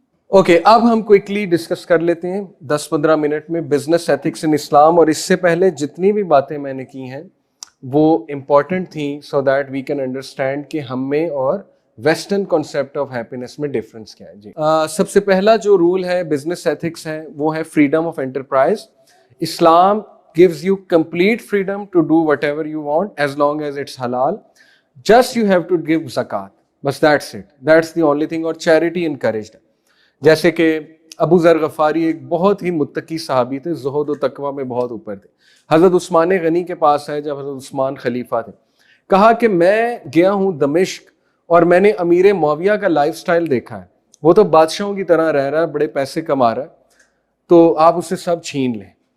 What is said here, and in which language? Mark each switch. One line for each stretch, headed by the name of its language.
Urdu: Okay, اب ہم quickly discuss کر لیتے ہیں 10-15 منٹ میں
English: Business ethics in Islam.
Urdu: اور اس سے پہلے جتنی بھی باتیں میں نے کی ہیں وہ امپورٹنٹ تھیں
English: so that we can understand
Urdu: کہ ہم میں اور ویسٹرن کانسیپٹ آف ہیپینس میں ڈفرینس کیا ہے. جی, سب سے پہلا جو رول ہے بزنس ایتھکس ہے وہ ہے freedom of enterprise.
English: Islam gives you complete freedom to do whatever you want as long as it's halal. Just you have to give zakat. Bas that's it. That's the only thing.
Urdu: اور charity encouraged ہے. جیسے کہ ابو ذر غفاری ایک بہت ہی متقی صحابی تھے, زہد و تقوی میں بہت اوپر تھے. حضرت عثمان غنی کے پاس ہے جب حضرت عثمان خلیفہ تھے, کہا کہ میں گیا ہوں دمشق اور میں نے امیر معاویہ کا لائف سٹائل دیکھا ہے, وہ تو بادشاہوں کی طرح رہ رہا ہے, بڑے پیسے کما رہا ہے, تو آپ اسے سب چھین لیں.